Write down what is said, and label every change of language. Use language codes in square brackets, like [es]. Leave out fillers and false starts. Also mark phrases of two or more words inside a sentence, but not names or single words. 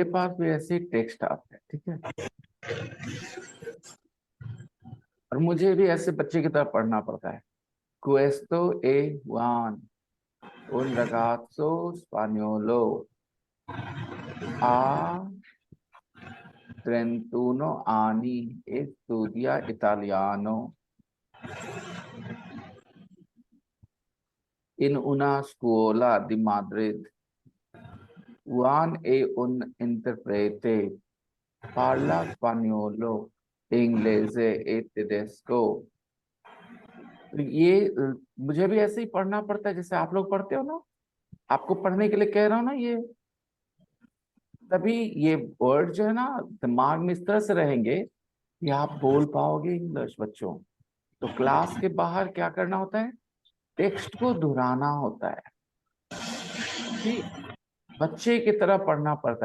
[hi] पास भी ऐसे ही टेक्स्ट आते हैं, ठीक है, और मुझे भी ऐसे बच्चे की तरह पढ़ना पड़ता है। [it] Questo e Juan, un ragazzo spagnolo ha 31 anni e studia italiano in una scuola di Madrid. Juan è un interprete, parla spagnolo, inglese e tedesco। [hi] तो ये मुझे भी ऐसे ही पढ़ना पड़ता है जैसे आप लोग पढ़ते हो ना, आपको पढ़ने के लिए कह रहा हूँ ना ये, तभी ये वर्ड जो है ना दिमाग में इस तरह से रहेंगे कि आप बोल पाओगे इंग्लिश बच्चों। तो क्लास के बाहर क्या करना होता है? टेक्स्ट को दोहराना होता है, ठीक, बच्चे की तरह पढ़ना पड़ता है।